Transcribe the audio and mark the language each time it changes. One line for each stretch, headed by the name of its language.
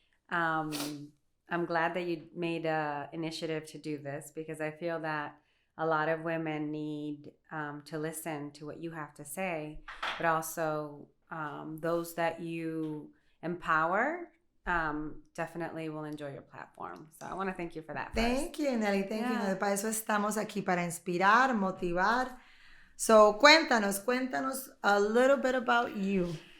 English: I'm glad that you made an initiative to do this because I feel that a lot of women need to listen to what you have to say, but also those that you empower definitely will enjoy your platform. So I want to thank you for that. Thank you, Nelly. Thank you.
Spanish: Para eso estamos aquí, para inspirar, motivar.
English: So
Spanish: cuéntanos
English: a little bit about you.